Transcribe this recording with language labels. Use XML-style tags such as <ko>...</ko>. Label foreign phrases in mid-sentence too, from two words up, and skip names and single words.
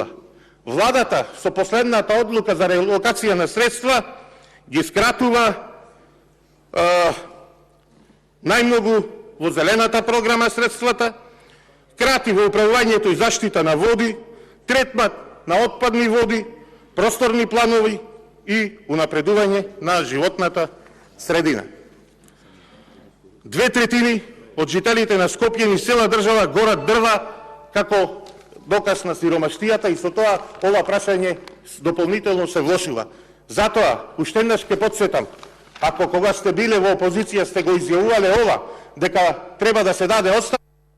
<mk>Владата со последната одлука за релокација на средства ги скратува најмногу во зелената програма средствата, крати во управувањето и заштита на води, третмат на отпадни води, просторни планови и унапредување на животната средина. 2/3 од жителите на Скопје и цела држава горат дрва како доказ на сиромаштијата и со тоа ова прашање дополнително се влошува. Затоа, уште еднаш ќе подсетам, Ако кога сте били в опозицији, сте го изјављали ова, дека треба да се даде оставка.</mk>